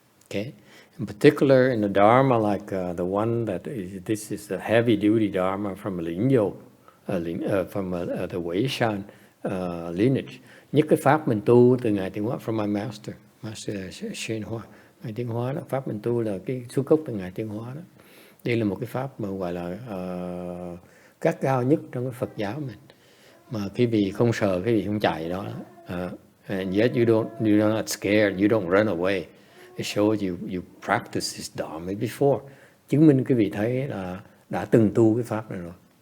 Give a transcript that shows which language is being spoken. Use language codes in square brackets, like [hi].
[en] Okay, in particular in the Dharma, like the one that this is a heavy duty Dharma from Lingyo, from the Weishan lineage. [vi] Nhất cái pháp mình tu từ Ngài Tiến Hóa, [en] from my master YongHua. [vi] Ngài Tiến Hóa đó, pháp mình tu là cái xuất gốc từ Ngài Tiến Hóa đó. Đây là một cái pháp mà gọi là gắt gao nhất trong cái Phật giáo mình. Mà cái vị không sợ, cái vị không chạy đó. [en] And yet you're not scared, you don't run away. It shows you practice this Dharma before. [vi] Chứng minh cái vị thấy là đã từng tu cái pháp này rồi.